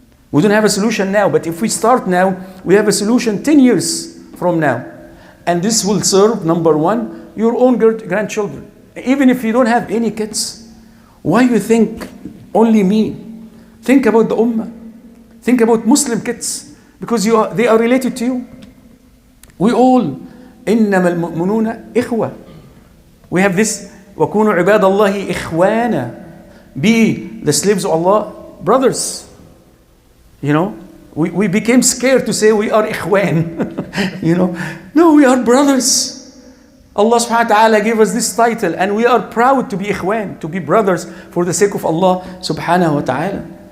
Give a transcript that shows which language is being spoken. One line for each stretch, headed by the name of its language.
English: We don't have a solution now, but if we start now, we have a solution 10 years from now. And this will serve, number one, your own grandchildren. Even if you don't have any kids, why you think only me? Think about the ummah. Think about Muslim kids, because they are related to you. We all,
Arabic: إنما المؤمنون إخوة.
English: We have this,
Arabic: وكونوا عباد الله إخوانا.
English: Be the slaves of Allah, brothers. You know, we became scared to say we are ikhwan. You know, no, we are brothers. Allah subhanahu wa ta'ala gave us this title, and we are proud to be ikhwan, to be brothers for the sake of Allah subhanahu wa ta'ala.